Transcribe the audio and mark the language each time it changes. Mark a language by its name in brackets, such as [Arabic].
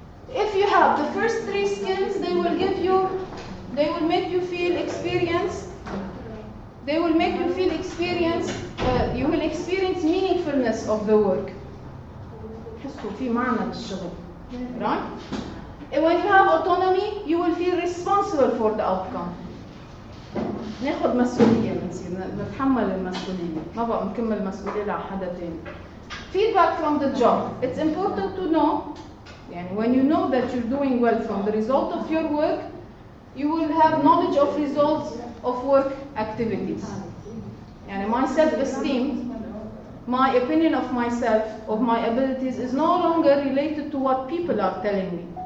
[English] If you have the first three skills, they will make you feel experienced. They will make you feel experienced. You will experience meaningfulness of the work. Right? And when you have autonomy, you will feel responsible for the outcome. [Arabic] ناخذ مسؤولية بنصير نتحمل المسؤولية ما بقى نكمل مسؤولية لحدا تاني. [English] Feedback from the job. It's important to know, يعني when you know that you're doing well from the result of your work, you will have knowledge of results of work activities. يعني my self-esteem, my opinion of myself, of my abilities is no longer related to what people are telling me.